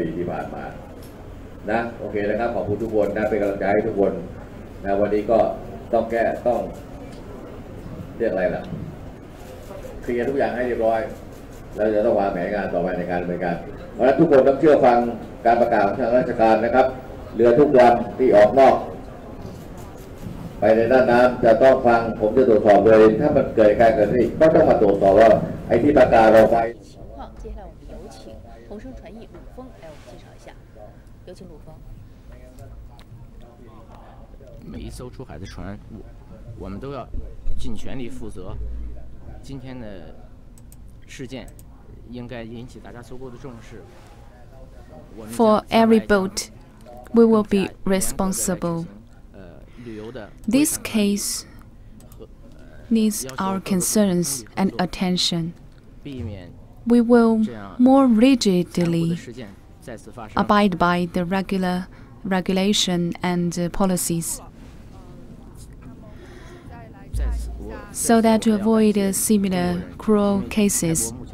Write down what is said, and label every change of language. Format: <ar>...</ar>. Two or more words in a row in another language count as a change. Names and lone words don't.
<th>ที่ผ่านมานะโอเคนะครับขอบคุณทุกคนนะเป็นกำลังใจให้ทุกคนนะวันนี้ก็ต้องแก้ต้องเรียกอะไรล่ะเคลียร์ทุกอย่างให้เรียบร้อยแล้วจะต้องวางแผนงานต่อไปในการดำเนินการเพราะฉะนั้นทุกคนต้องเชื่อฟังการประกาศของทางราชการนะครับเรือทุกลำที่ออกนอกไปในด้านน้ำจะต้องฟังผมจะตรวจสอบเลยถ้ามันเกิดการเกิดขึ้นก็ต้องมาตรวจสอบว่าไอ้ที่ประกาศเราไป</th> <zh>接下来我们有请同声传译鲁峰来我们介绍一下，有请鲁峰。每一艘出海的船，我们都要尽全力负责。今天的事件应该引起大家足够的重视。</zh> <en>For every boat, we will be responsible. This case needs our concerns and attention. We will more rigidly abide by the regulation and policies, so that to avoid similar cruel cases.</en>